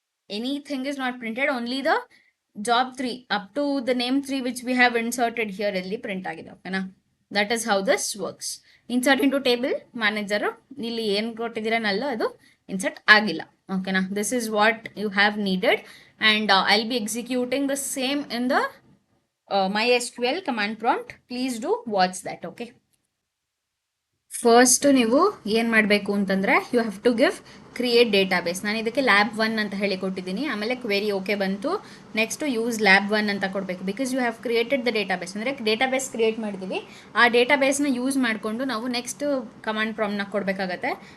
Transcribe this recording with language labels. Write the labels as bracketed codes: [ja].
[en] anything is not printed, only the job 3 up to the name 3 which we have inserted here [kn] ಇಲ್ಲಿ print ಆಗಿದೆ. ಓಕೆನಾ? [en] That is how this works. Insert into table manager [kn] ಇಲ್ಲಿ ಏನು ಕೊಟ್ಟಿದ್ದೀರಾ ನಲ್ಲು ಅದು insert ಆಗಿಲ್ಲ. [en] Okay, now this is what you have needed, and I'll be executing the same in the MySQL command prompt. Please do watch that. Okay. [kn] First ನೀವು ಏನು ಮಾಡಬೇಕು ಅಂತಂದರೆ [en] You have to give create database. [kn] ನಾನು ಇದಕ್ಕೆ lab 1 ಅಂತ ಹೇಳಿ ಕೊಟ್ಟಿದ್ದೀನಿ. ಆಮೇಲೆ ಕ್ವೆರಿ ಓಕೆ ಬಂತು. ನೆಕ್ಸ್ಟು ಯೂಸ್ ಲ್ಯಾಬ್ 1 ಅಂತ ಕೊಡಬೇಕು, [en] Because you have created the database. [kn] ಅಂದರೆ ಡೇಟಾಬೇಸ್ ಕ್ರಿಯೇಟ್ ಮಾಡಿದ್ದೀವಿ, ಆ ಡೇಟಾಬೇಸ್ನ ಯೂಸ್ ಮಾಡಿಕೊಂಡು ನಾವು ನೆಕ್ಸ್ಟ್ ಕಮಾಂಡ್ ಪ್ರಾಂಪ್ಟ್ನ ಕೊಡಬೇಕಾಗತ್ತೆ.